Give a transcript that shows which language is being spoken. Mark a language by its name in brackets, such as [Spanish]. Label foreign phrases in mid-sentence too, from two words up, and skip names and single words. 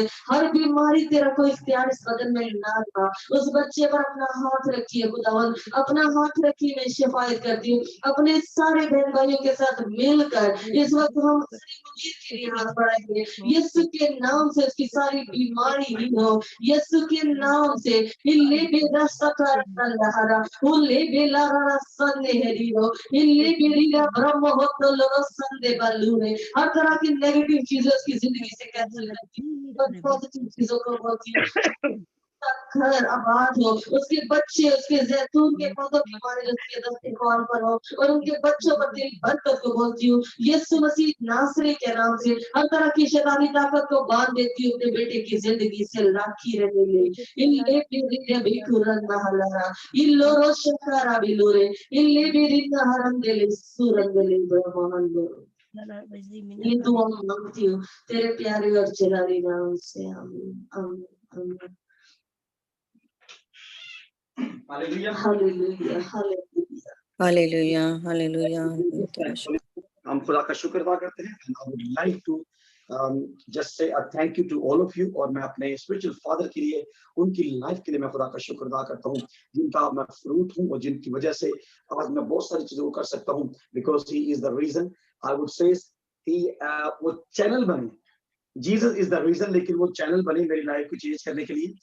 [Hindi] हर बीमारी तेरा कोई इख्तियार इस बदन में ना था। उस बच्चे पर अपना हाथ रखिए खुदावंद, अपना हाथ रखिए। मैं शिफायत करती हूँ अपने सारे बहन भाइयों के साथ मिलकर इस वक्त हम मुनीर के लिए हाथ बढ़ाएंगे। यीशु के नाम से उसकी सारी बीमारी ही हो यीशु के नाम से। इल्ले बेदा सकार लहरा उल्ले बेलारा सन्ने हरी हो इल्ले बेरीगा ब्रह्म हो तो लो संदे बल्लू है। हर तरह की नेगेटिव चीजें उसकी जिंदगी से कैंसिल करती हूँ और पॉजिटिव चीजों को बोलती हूँ। घर आबाद हो, उसके बच्चे, उसके जैतून के पौधों के मारे उसके दस्तरखान पर हो, और उनके बच्चों पर तेरी बरकत को बोलती हूँ यीशु मसीह नासरी के नाम से। हर तरह की शैतानी ताकत को बांध देती हूँ अपने बेटे की जिंदगी से राखी रहने ले। इल्ले बिरिया बिकुरन महलरा इल्लो रोशकारा बिलोरे इल्ले बिरिया हरंगेले सुरंगेले ब्रह्मांडो। ये दुआ मांगती हूँ तेरे प्यारे और जलाली नाम से, आमीन आमीन आमीन। हालेलुया हालेलुया हालेलुया हालेलुया हालेलुया। हम खुदा का शुक्र अदा करते हैं। [English] And I would like to just say a thank you to all of you। [Hindi] और मैं अपने [English] spiritual father [Hindi] के लिए, उनकी लाइफ के लिए मैं खुदा का शुक्र अदा करता हूँ, जिनका मैं फ्रूट हूँ और जिनकी वजह से आज मैं बहुत सारी चीजों को कर सकता हूँ। [English] because he is the reason, I would say [Hindi] वो चैनल बने, [English] Jesus is the reason, [Hindi] लेकिन वो चैनल बने मेरी लाइफ को चेंज करने के लिए।